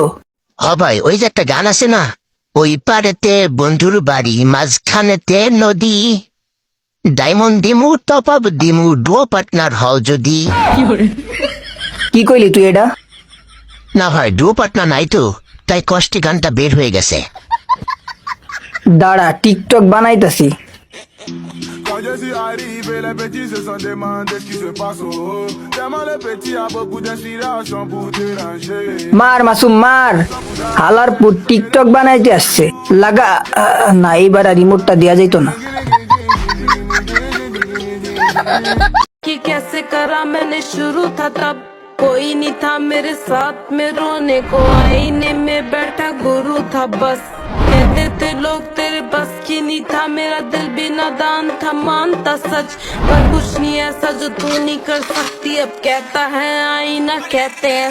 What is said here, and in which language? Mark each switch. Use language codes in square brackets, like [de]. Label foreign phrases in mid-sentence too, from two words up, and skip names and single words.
[bn] ভাই ওই যে একটা গান আছে না, ওই পারেতে বন্ধুর বাড়ি মাঝখানেতে নদী, ডায়মন্ড দিমু [en] top up [bn] দিমু [en] duo partner [bn] হও যদি। কি কইলি তুই এটা? না ভাই [en] duo partner [bn] নাই তো, তাই কষ্টে গানটা বের হয়ে গেছে। দাঁড়া টিকটক বানাইতাছি। [fr] Quand je suis arrivé, les petits se sont demandé ce qui se passe. Oh, tellement les petits a beaucoup d'inspiration pour déranger. [bn] মার মাসুম মার, হালারপুর টিকটক বানাইতে আসছে। লাগা না, এইবার আর রিমোটটা দেয়া যাইত না। [hi] कि कैसे करा मैंने शुरू था तब, कोई नहीं था मेरे साथ में रोने को, आईने में बैठा गुरु था बस, कहते थे लोग तेरे बस की नहीं था, मेरा दिल भी नादान था मानता सच, पर कुछ नहीं ऐसा जो तू नहीं कर सकती, अब कहता है आईना कहते हैं